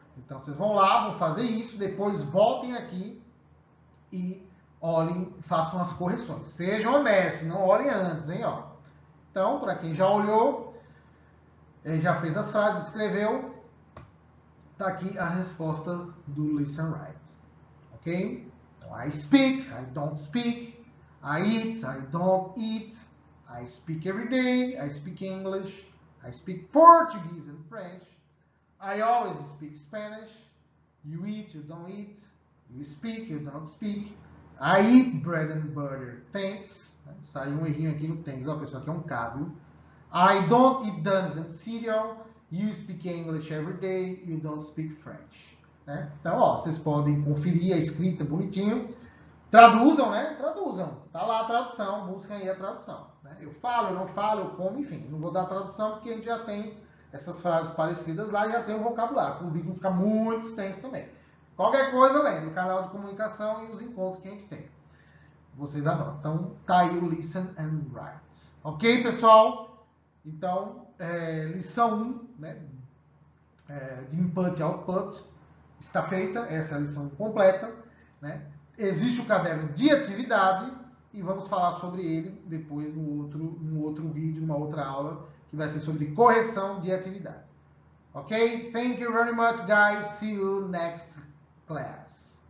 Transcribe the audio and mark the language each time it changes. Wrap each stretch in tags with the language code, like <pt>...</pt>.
<pt>Então, vocês vão lá, vão fazer isso, depois voltem aqui e olhem, façam as correções. Sejam honestos, não olhem antes, hein? Ó. Então, para quem já olhou, já fez as frases, escreveu, tá aqui a resposta do</pt> <en>listen and write. Ok? Então, I speak, I don't speak. I eat, I don't eat. I speak every day, I speak English. I speak Portuguese and French. I always speak Spanish. You eat, you don't eat. You speak, you don't speak. I eat bread and butter. Thanks.</en> <pt>Saiu um errinho aqui no thanks. Ó, pessoal, aqui é um K, viu?</pt> <en>I don't eat donuts and cereal. You speak English every day. You don't speak French.</en> <pt>Né? Então, ó, vocês podem conferir a escrita bonitinho. Traduzam, né? Traduzam. Tá lá a tradução. Busquem aí a tradução. Né? Eu falo, eu não falo, eu como, enfim. Não vou dar a tradução porque a gente já tem essas frases parecidas lá e já tem o vocabulário. Para o vídeo não ficar muito extenso também. Qualquer coisa, lembre, o canal de comunicação e os encontros que a gente tem. Vocês anotam. Então, tá aí o</pt> <en>listen and write.</en> <pt>Ok, pessoal? Então, lição 1, né, de input e output, está feita. Essa é a lição completa. Né? Existe o caderno de atividade e vamos falar sobre ele depois no outro vídeo, numa outra aula, que vai ser sobre correção de atividade.</pt> <en>Okay, thank you very much, guys. See you next class.</en>